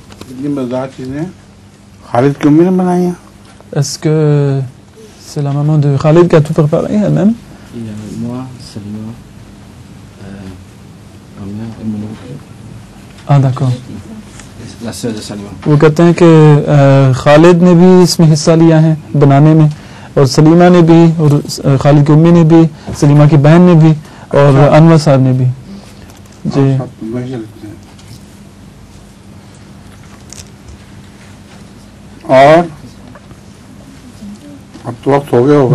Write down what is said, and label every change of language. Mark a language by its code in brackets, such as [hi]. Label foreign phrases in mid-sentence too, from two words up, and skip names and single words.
[hi] इतनी मजेदार चीजें खालिद की उम्मी ने बनाई हैं। [fr] Est-ce que c'est la maman de Khalid qui a tout préparé elle-même? Il y a moi, Salima, ma mère et mon oncle. Ah d'accord. La sœur de Salima. [hi] वो कहते हैं कि खालिद ने भी इसमें हिस्सा लिया है बनाने में, और सलीमा ने भी, और खालिद की उम्मी ने भी, सलीमा की बहन ने भी, और अनवर साहब ने भी। जी और अब तो वक्त हो गया होगा।